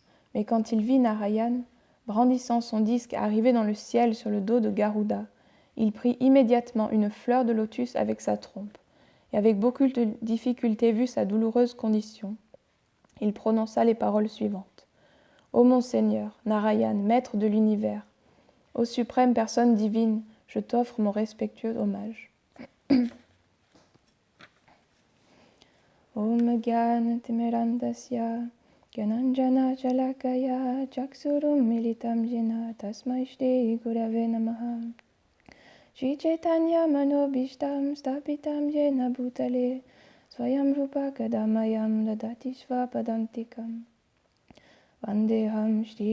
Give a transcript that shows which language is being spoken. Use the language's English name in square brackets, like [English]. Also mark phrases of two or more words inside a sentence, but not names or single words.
[French] Mais quand il vit Narayan, brandissant son disque arrivé dans le ciel sur le dos de Garuda, il prit immédiatement une fleur de lotus avec sa trompe, et avec beaucoup de difficulté vu sa douloureuse condition, il prononça les paroles suivantes. Ô mon Seigneur, Narayan, maître de l'univers, ô suprême personne divine, je t'offre mon respectueux hommage. [Sanskrit] Om Gyan Timirandasya Gyananjana Chalakaya Chaksurum Militam Jena Tasmai Shri Gurave Namaha Shri Chaitanya Manobishtam Stapitam Jena Bhutale Swayam Rupa Kadamayam Dadati Svapadantikam Vandeham Shri